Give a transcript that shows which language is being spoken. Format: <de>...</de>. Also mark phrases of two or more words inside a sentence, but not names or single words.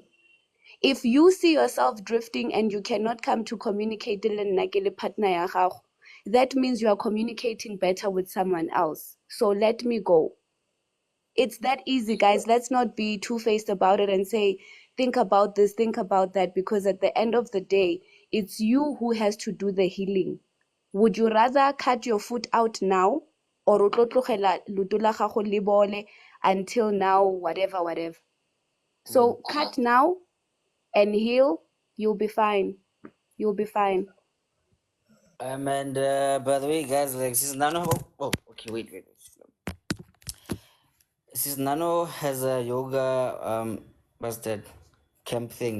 <en>If you see yourself drifting and you cannot come to communicate that means you are communicating better with someone else. So let me go. It's that easy, guys. Let's not be two-faced about it and say, think about this, think about that, because at the end of the day, it's you who has to do the healing. Would you rather cut your foot out now or</en> <tn>o tlo tlogela leoto la gago le bole</tn> <en>until now, whatever, whatever? So cut now and heal, you'll be fine. You'll be fine. And by the way, guys, like since Nano, okay, wait. Since Nano has a yoga, what's that camp thing?</en>